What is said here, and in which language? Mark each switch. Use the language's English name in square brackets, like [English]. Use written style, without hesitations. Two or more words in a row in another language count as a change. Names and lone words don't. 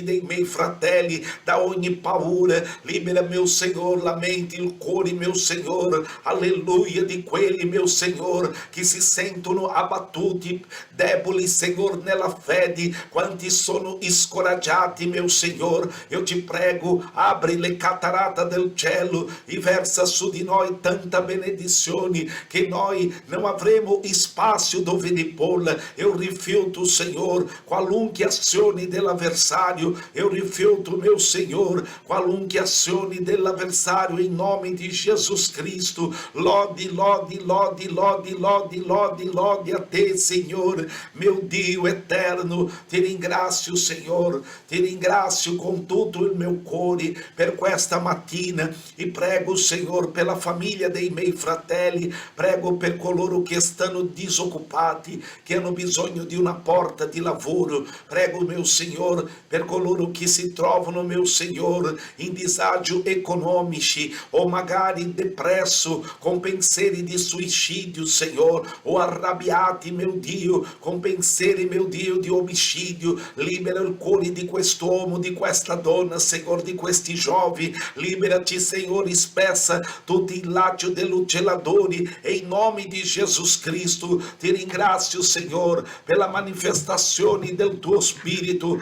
[Italian] dei miei fratelli da ogni paura, libera, [Portuguese] meu Senhor, [Italian] la mente, il cuore, [Portuguese] meu Senhor, [Italian] alleluia, di quelli, [Portuguese] meu Senhor, [Italian] che si sentono abbattuti, deboli, Senhor, nella fede, quanti sono scoraggiati, [Portuguese] meu Senhor, [Italian] io ti prego, apri le catarate del cielo e versa su di noi tanta benedizione che noi non avremo spazio dove riporla. Eu rifiuto, Senhor, qualunque azione dell'avversario, [Portuguese] eu rifiuto, meu Senhor, [Italian] qualunque azione dell'avversario, in nome di Jesus Cristo. Lodi, lodi, lodi, lodi, lodi, lodi, lodi a te, [Portuguese] Senhor, meu [Italian] Dio eterno. Ti ringrazio, Senhor, ti ringrazio con tutto il mio cuore per questa mattina e prego, Senhor, per la famiglia dei miei fratelli, prego per coloro che stanno disoccupati, che hanno bisogno di una porta di lavoro. Prego, [Portuguese] meu Senhor, [Italian] per coloro che si trovano, [Portuguese] meu Senhor, [Italian] in disagio economici o magari depresso con pensieri di suicidio, Senhor, o arrabbiati, meu Dio, con pensieri, meu Dio, di omicidio. Libera il cuore di quest'uomo, di questa donna, Senhor, di questi giovani. Liberati, Senhor, spezza tutti i lacci degli uccelladori e in nome di Jesus Cristo. Cristo. Ti ringrazio, Signore, per la manifestazione del tuo Spirito.